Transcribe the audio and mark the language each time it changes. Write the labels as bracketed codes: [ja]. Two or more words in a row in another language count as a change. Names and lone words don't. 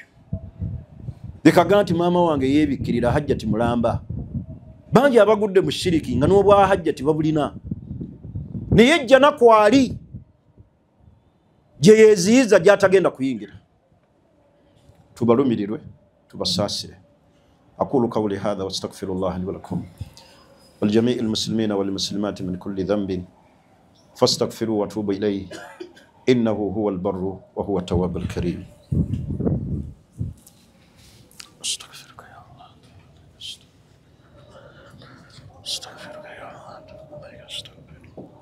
[lg] Leka kugamba nti maama wange yeebikkirira hajjati mulamba. Bangi abagudde mu shiriki nga n'obwa hajjati babulina. Naye ejjana kwali gye yeeziiza gy'atagenda kuyingira. Tubalumirirwe, tubasaasire. [ar] أقول قولي هذا واستغفر الله لي ولكم والجميع المسلمين والمسلمات من كل ذنب فاستغفروا وتوبوا إليه إنه هو البر وهو التواب الكريم. أستغفرك يا الله، أستغفرك يا الله، أستغفرك.